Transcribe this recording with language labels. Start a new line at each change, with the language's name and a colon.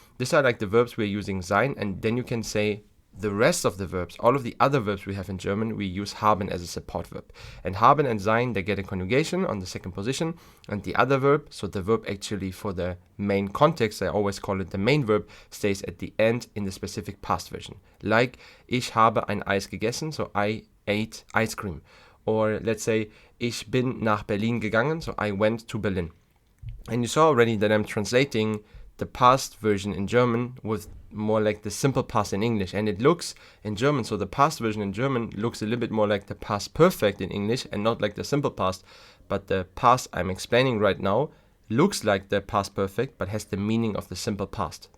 English: These are like the verbs we're using sein, and then you can say the rest of the verbs, all of the other verbs we have in German, we use haben as a support verb. And haben and sein, they get a conjugation on the second position, and the other verb, so the verb actually for the main context, I always call it the main verb, stays at the end in the specific past version. Like,
German: ich habe ein Eis gegessen,
English: so I ate ice cream. Or let's say,
German: ich bin nach Berlin gegangen,
English: so I went to Berlin. And you saw already that I'm translating the past version in German with more like the simple past in English, and it looks in German, so the past version in German looks a little bit more like the past perfect in English and not like the simple past, but the past I'm explaining right now looks like the past perfect but has the meaning of the simple past.